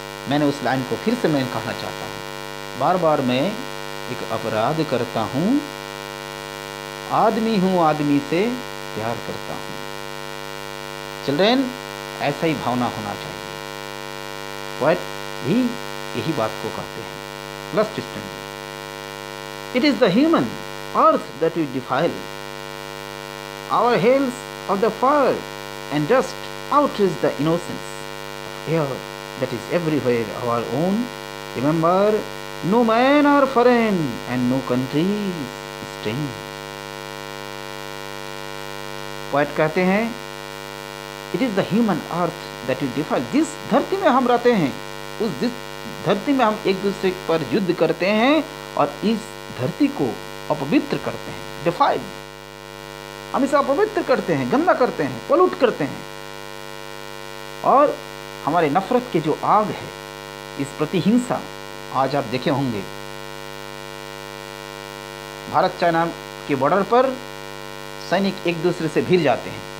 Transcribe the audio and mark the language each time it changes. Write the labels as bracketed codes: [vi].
[hi] मैंने उस लाइन को फिर से मैं कहना चाहता हूँ, बार बार मैं एक अपराध करता हूँ, आदमी हूँ, आदमी से प्यार करता हूँ। चिल्ड्रेन, ऐसा ही भावना होना चाहिए। पोएट भी यही बात को कहते हैं। [en] Last stanza. It is the human earth that we defile. Our hells of the fire and dust outrage the innocence of air that is everywhere our own. Remember, no man or foreign and no country is strange. [hi] Poet कहते हैं, [en] It is the human earth that we defile. [hi] जिस धरती में हम रहते हैं, उस धरती में हम एक दूसरे पर युद्ध करते हैं और इस धरती को अपवित्र करते हैं। डिफाइल, हम इसे अपवित्र करते हैं, गंदा करते हैं, पॉल्यूट करते हैं। और हमारे नफरत के जो आग है, इस प्रतिहिंसा, आज आप देखे होंगे भारत चाइना के बॉर्डर पर सैनिक एक दूसरे से भिड़ जाते हैं।